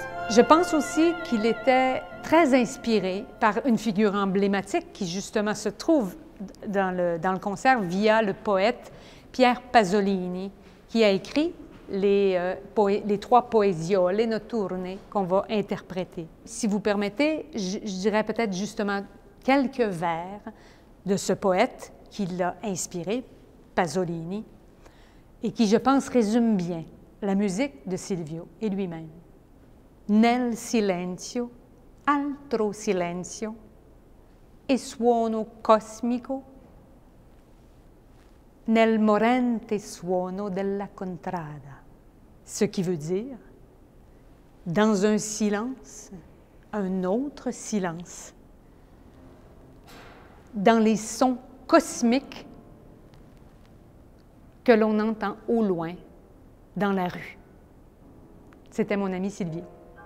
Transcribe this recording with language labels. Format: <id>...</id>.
<fr>Je pense aussi qu'il était très inspiré par une figure emblématique qui justement se trouve dans le concert via le poète Pierre Pasolini, qui a écrit les 3 poesiole notturne qu'on va interpréter. Si vous permettez, je dirais peut-être justement quelques vers de ce poète qui l'a inspiré, Pasolini, et qui, je pense, résume bien la musique de Silvio et lui-même.</fr> <it>Nel silenzio, altro silenzio, e suono cosmico, nel morente suono della contrada.</it> <fr>Ce qui veut dire, dans un silence, un autre silence, dans les sons cosmiques que l'on entend au loin, dans la rue. C'était mon ami Silvio.</fr>